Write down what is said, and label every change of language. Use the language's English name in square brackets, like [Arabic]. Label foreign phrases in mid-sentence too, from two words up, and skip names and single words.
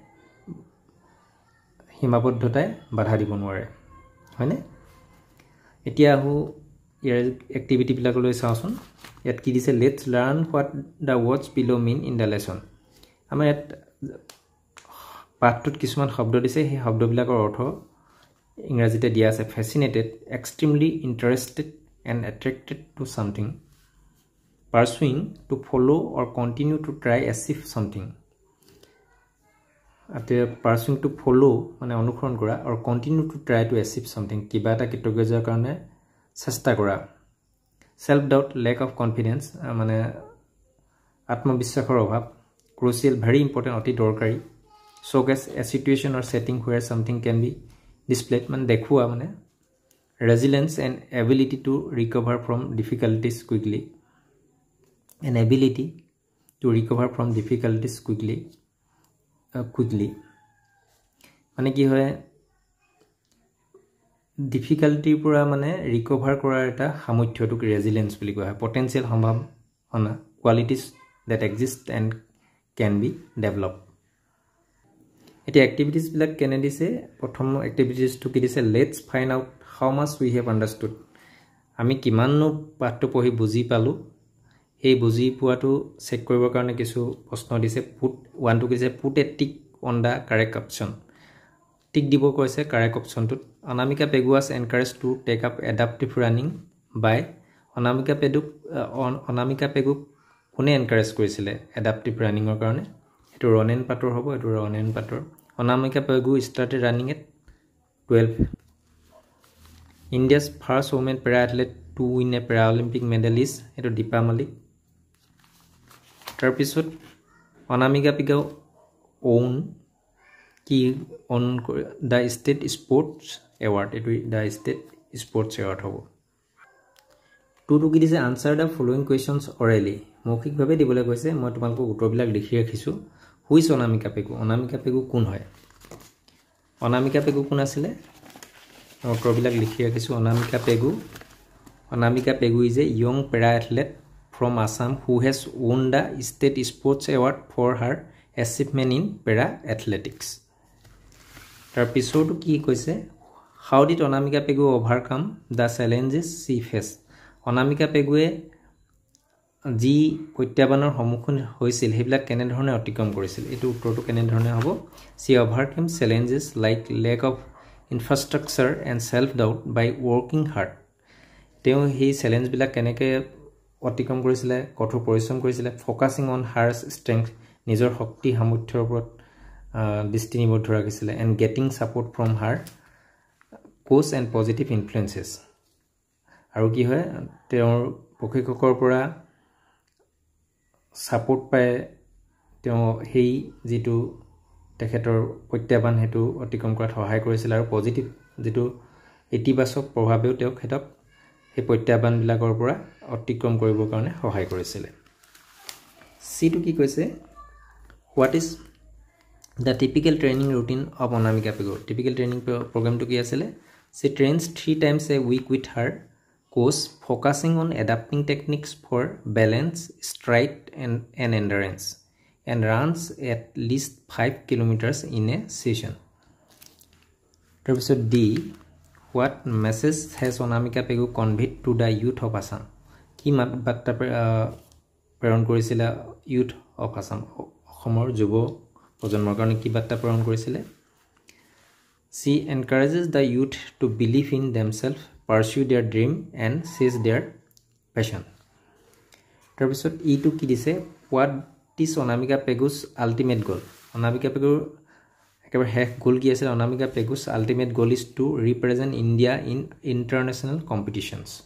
[Assamese] সীমাবদ্ধতাই বাধা দিব নোৱাৰে হয়নে এতিয়া আহো ইয়াৰ এক্টিভিটি বিলাকলৈ চাওচোন ইয়াত কি দিছে [English] let's learn what the words below mean in the lesson [Assamese] আমাৰ ইয়াত পাঠটোত কিছুমান শব্দ দিছে সেই শব্দবিলাকৰ অৰ্থ ইংৰাজীতে দিয়া আছে [English] fascinated extremely interested and attracted to something pursuing to follow or continue to try achieve something ate pursuing to follow [Assamese] মানে অনুকৰণ কৰা [English] or continue to try to achieve something kiba [Assamese] এটা কিতোগেজাৰ কাৰণে চেষ্টা কৰা [English] self doubt lack of confidence [Assamese] মানে আত্মবিশ্বাসৰ অভাৱ [English] crucial very important [Assamese] অতি দৰকাৰী [English] showcase a situation or setting where something can be displayed [Assamese] মানে দেখুওৱা মানে [English] resilience and ability to recover from difficulties quickly an ability to recover from difficulties quickly [Assamese] মানে কি হয় ডিফিকাল্টি পৰা মানে ৰিকভাৰ কৰাৰ এটা সামৰ্থ্যটোক ৰেজিলিয়েন্স বুলি কোৱা হয় পটেনশিয়াল সম্ভাৱনা [English] qualities that exist and can be develop [Assamese] এতিয়া এক্টিভিটিজ বিলাক কেনে দিছে প্ৰথম এক্টিভিটিজটো কি দিছে [English] let's find out how much we have understood [Assamese] আমি কিমাননো পাঠটো পঢ়ি বুজি পালো এই বুজি পোৱাটো চেক কৰিবৰ কাৰণে কিছু প্ৰশ্ন দিছে পুট 1 টু কিছে [English] put a tick on the correct option [Assamese] টিক দিব কৈছে কাৰেক্ট অপচনটোত অনামিকা পেগু [English] was encouraged to take up adaptive running by [Assamese] অনামিকা পেগু কোনে এনকাৰেজ কৰিছিল এডাপটিভ ৰানিংৰ কাৰণে এটো ৰনেন পাটৰ হ'ব এটো ৰনেন পাটৰ অনামিকা পেগু [English] started running at 12 India's first women para athlete to win a Paralympic medal is [Assamese] eto Deepa Malik তাৰপিছত অনামিকা পেগু own কি [English] on the state sports [Assamese] award eto [English] the state sports award [Assamese] হ'ব তো কি দিছে [English] answer the following questions orally [Assamese] মৌখিক ভাবে দিবলৈ কৈছে মই তোমালোকক উত্তৰবিলাক লিখি ৰাখিছো হুইচ অনামিকা পেগু কোন হয় অনামিকা পেগু কোন আছিল উত্তৰবিলাক লিখি ৰাখিছো [English] অনামিকা পেগু is a young para athlete from Assam who has won the state sports award for her achievement in para athletics [Assamese] তাৰপিছতো কি কৈছে [English] how did [Assamese] অনামিকা পেগু [English] overcome the challenges she faced [Assamese] অনামিকা পেগুৱে যি প্ৰত্যাহ্বানৰ সন্মুখীন হৈছিল হেবিলাক কেনে ধৰণে অতিক্ৰম কৰিছিল এটো উত্তৰটো কেনে ধৰণে হ'ব [English] she overcame challenges like lack of infrastructure and self doubt by working hard [Assamese] তেওঁ হি চ্যালেঞ্জ বিলাক কেনেকৈ অতিক্ৰম কৰিছিল কঠোৰ পৰিশ্ৰম কৰিছিল [English] focusing on her strength [Assamese] নিজৰ শক্তি সামৰ্থ্যৰ ওপৰত দৃষ্টি নিবদ্ধ ৰাখিছিল [English] and getting support from her coach and positive influences [Assamese] আৰু কি হয় তেওঁৰ প্ৰশিক্ষকৰ পৰা সাপোৰ্ট পায় তেওঁ হেই যেটো তেখেতৰ প্ৰত্যাহ্বান হেতু অতিক্ৰম কৰাত সহায় কৰিছিল আৰু পজিটিভ যেটো ইতিবাচক প্ৰভাৱেও তেওঁক হেতক এই প্ৰত্যাহ্বান বিলাকৰ পৰা অতিক্ৰম কৰিবৰ কাৰণে সহায় কৰিছিল সিটো কি কৈছে [English] what is the typical training routine of অনামিকা পেগু typical training program to [Assamese] কি আছিল [English] she trains 3 times a week with her coach focusing on adapting techniques for balance stride and endurance and runs at least 5 kilometers in a session episode D what message has অনামিকা পেগু conveyed to the youth of Assam [Assamese] কি বাৰ্তা প্ৰেৰণ কৰিছিল [English] youth of Assam [Assamese] অসমৰ যুৱ প্ৰজন্মৰ কাৰণে কি বাৰ্তা প্ৰেৰণ কৰিছিল [English] she encourages the youth to believe in themselves pursue their dream and seize their passion [Assamese] তাৰপিছত ইটো কি দিছে [English] what is অনামিকা পেগু's ultimate goal [Assamese] অনামিকা পেগুৰ একেবাৰে শেষ গোল কি আছে [English] অনামিকা পেগু's ultimate goal is to represent India in international competitions